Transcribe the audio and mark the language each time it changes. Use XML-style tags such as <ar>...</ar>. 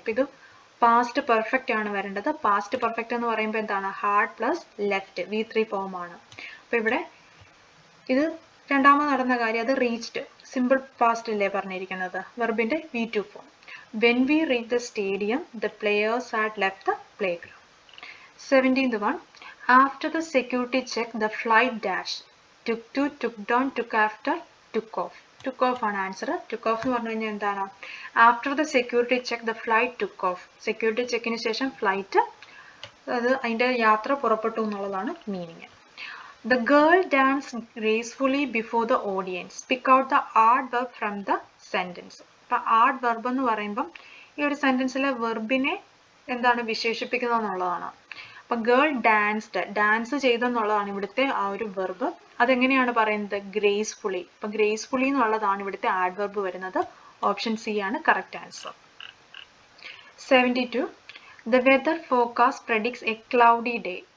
<ml>അപ്പോൾ ഇത് past perfect ആണ് വരേണ്ടത്. പാസ്റ്റ് പെർഫെക്റ്റ് എന്ന് പറയുമ്പോൾ എന്താണ്, had plus left V3 form ആണ്. അപ്പോൾ ഇവിടെ ഇത് രണ്ടാമത് നടന്ന കാര്യം, അത് റീച്ച്ഡ്, സിമ്പിൾ പാസ്റ്റ് അല്ലേ പറഞ്ഞിരിക്കുന്നത്, വെർബിന്റെ V2 form.</ml> <en>When we reach the stadium the players had left the play ground. 17th one, after the security check the flight dash, took to, took down, took after, took off.</en> <ml>took off ആണ് answer. took off എന്ന് പറഞ്ഞു കഴിഞ്ഞാൽ എന്താണ്,</ml> <en>after the security check the flight took off.</en> <ml>security checkന് ശേഷം flight, അത് അതിൻ്റെ യാത്ര പുറപ്പെട്ടു എന്നുള്ളതാണ് meaning.</ml> <en>The girl danced gracefully before the audience. Pick out the odd verb from the sentence.</en> <ml>അപ്പോൾ odd verb എന്ന് പറയുമ്പം ഈ ഒരു സെന്റൻസിലെ വെർബിനെ എന്താണ് വിശേഷിപ്പിക്കുന്നത് എന്നുള്ളതാണ്. അപ്പം ഗേൾ ഡാൻസ്ഡ്, ഡാൻസ് ചെയ്തെന്നുള്ളതാണ് ഇവിടുത്തെ ആ ഒരു വെർബ്. അതെങ്ങനെയാണ് പറയുന്നത്, ഗ്രേസ്ഫുള്ളി. അപ്പം ഗ്രേസ്ഫുള്ളി എന്നുള്ളതാണ് ഇവിടുത്തെ ആഡ് വെർബ് വരുന്നത്. ഓപ്ഷൻ സി ആണ് correct answer.</ml> <en>72, the weather forecast predicts a cloudy day.</en>